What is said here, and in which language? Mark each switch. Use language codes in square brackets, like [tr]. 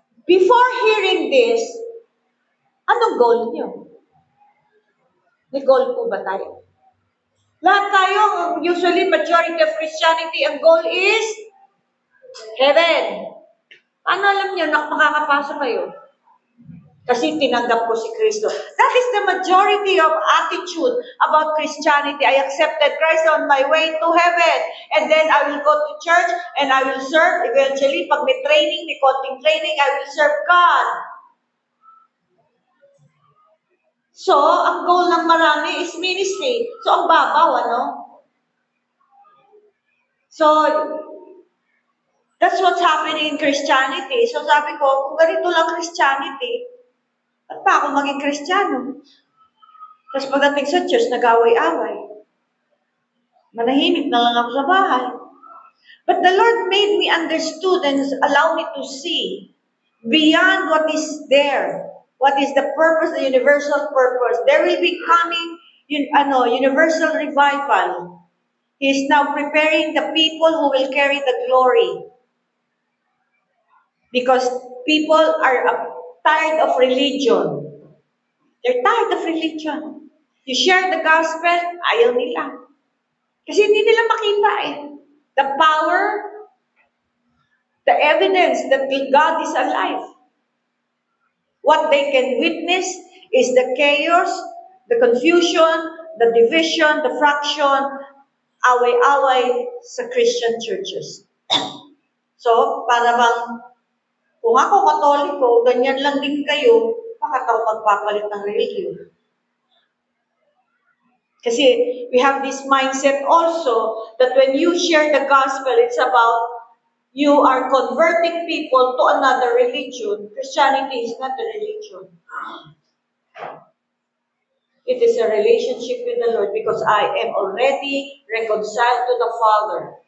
[en] Before hearing this, [tl] anong goal niyo? May goal po ba tayo? Lahat tayo, [en] usually majority of Christianity, ang goal is heaven. [tl] Paano alam niyo na makakapasok kayo? Kasi tinanggap ko si Kristo. [en] That is the majority of attitude about Christianity. I accepted Christ on my way to heaven. And then I will go to church and I will serve. Eventually, [tl] pag may training, may konting training, [en] I will serve God. So, [tl] ang goal ng marami [en] is ministry. So, [tl] ang babaw, [en] So, that's what's happening in Christianity. So, [tl] sabi ko, kung ganito lang [en] Christianity, [tl] Ba't pa ako maging Kristiyano? Tapos pagdating sa church, nag-away-away. Manahimik na lang ako sa bahay. [en] But the Lord made me understood and allow me to see beyond what is there. What is the purpose, the universal purpose? There will be coming universal revival. He is now preparing the people who will carry the glory. Because people are tired of religion. They're tired of religion. You share the gospel, [tl] ayaw nila. Kasi hindi nila makita eh. [en] The power, the evidence that God is alive. What they can witness is the chaos, the confusion, the division, the fraction, [tl] away-away sa [en] Christian churches. [tl] So, para bang, kung ako Katoliko, ganyan lang din kayo, bakit ako magpapalit ng religion? [en] Kasi we have this mindset also that when you share the gospel, it's about you are converting people to another religion. Christianity is not a religion. It is a relationship with the Lord because I am already reconciled to the Father.